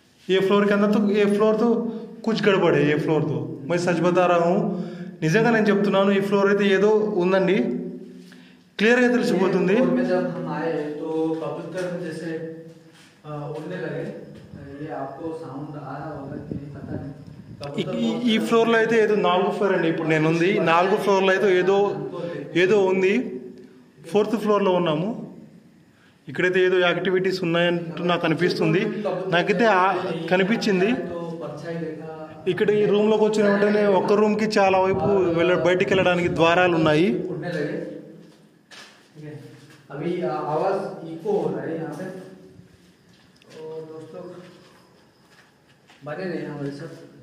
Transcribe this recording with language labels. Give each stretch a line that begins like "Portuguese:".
Hindi: ये फ्लोर के अंदर तो ये फ्लोर तो कुछ गड़बड़ है ये फ्लोर तो मैं सच बता रहा हूँ
Telugu: నిజంగా నేను చెప్తున్నాను ఈ ఫ్లోర్ అయితే ఏదో ఉందండి క్లియర్గా తెలిసిపోతుంది
Hindi: फ्लोर में जब हम आए तो कबूतर जैसे उड़ने लगे ये आपको साउंड आ रहा होगा कि नहीं पता नहीं कबूतर
Telugu: ఈ ఫ్లోర్లో అయితే ఏదో 4వ ఫ్లోర్ అండి ఇప్పుడు నేను ఉంది 4వ ఫ్లోర్లో అయితే ఏదో ఉంది 4th ఫ్లోర్లో ఉన్నాము ఇక్కడైతే ఏదో యాక్టివిటీస్ ఉన్నాయంటూ నాకు అనిపిస్తుంది నాకైతే కనిపించింది
Hindi: तो परछाई देखा
Telugu: ఇక్కడ ఈ రూమ్లోకి వచ్చిన వెంటనే ఒక్క రూమ్కి చాలా వైపు బయటికి వెళ్ళడానికి ద్వారాలు ఉన్నాయి
Hindi: उड़ने लगे ठीक है अभी आवाज इको हो रहा है यहाँ पे तो दोस्तों बने रहे हमारे साथ